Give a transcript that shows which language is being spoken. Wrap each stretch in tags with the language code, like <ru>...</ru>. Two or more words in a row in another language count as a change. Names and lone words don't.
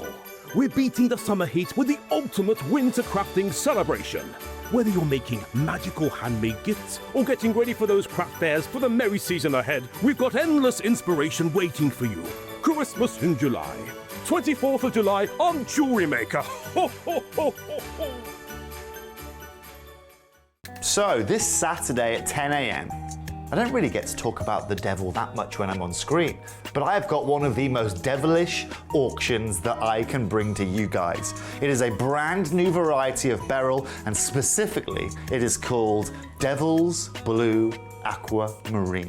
<en>We're beating the summer heat with the ultimate winter crafting celebration. Whether you're making magical handmade gifts or getting ready for those craft fairs for the merry season ahead, we've got endless inspiration waiting for you. Christmas in July. 24th of July on JewelleryMaker. Ho, ho, ho, ho, ho. So, this Saturday at 10 a.m, I don't really get to talk about the devil that much when I'm on screen, but I have got one of the most devilish auctions that I can bring to you guys. It is a brand new variety of beryl, and specifically, it is called Devil's Blue Aquamarine.</en>